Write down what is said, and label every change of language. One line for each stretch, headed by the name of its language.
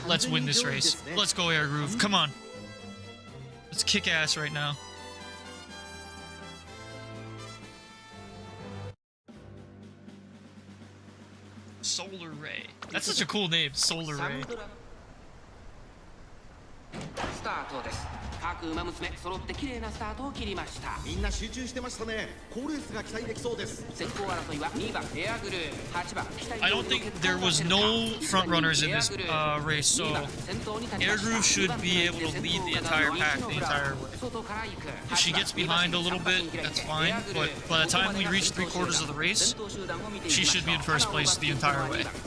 English: Let's win this race. Let's go, Air Groove. Come on. Let's kick ass right now. Solar Ray. That's such a cool name, Solar Ray.
Japanese: スタートです。各馬娘揃って綺麗なスタートを切りました。みんな集中してましたね。好レースが期待できそうです。先行争いは2番エアグルー、8番。
English: I don't think there was no front runners in this race, so Air Groove should be able to lead the entire pack the entire way. If she gets behind a little bit, that's fine. But by the time we reach 3/4 of the race, she should be in first place the entire way.